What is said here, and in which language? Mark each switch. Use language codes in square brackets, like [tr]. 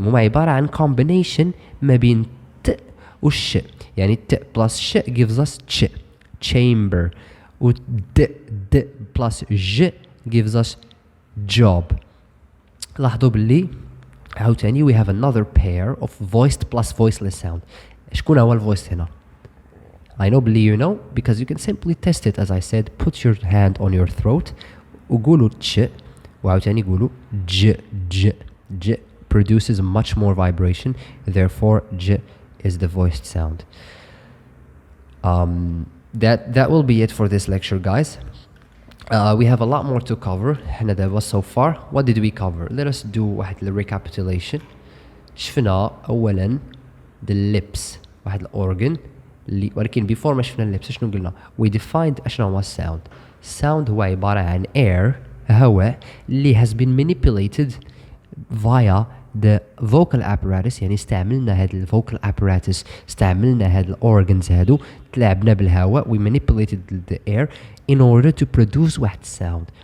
[ar] هما عبارة عن combination ما بين ت و ش. [en] يعني ت plus ش gives us ch chamber و د plus ج gives us job. لاحظوا باللي عاوتاني we have another pair of voiced plus voiceless sound. [ar] شكون هو [en] الvoiced هنا؟ I know باللي you know because you can simply test it as I said. put your hand on your throat [ar] وقولوا تش وعاوتاني قولوا ج ج [en] produces much more vibration therefore j is the voiced sound. That will be it for this lecture guys. We have a lot more to cover. [ar] حنا دابا [en] so far what did we cover? Let us do واحد recapitulation. [ar] شفنا أولا the lips واحد الأورجن ولكن before ما شفنا اللبس شنو قلنا؟ [en] we defined [ar] اشنو هو sound. sound هو عبارة عن air هواء [en] اللي has been manipulated via the vocal apparatus. [ar] يعني استعملنا هاد ال vocal apparatus استعملنا هاد ال organs هادو تلعبنا بالهواء [en] we manipulated the air in order to produce [ar] واحد sound.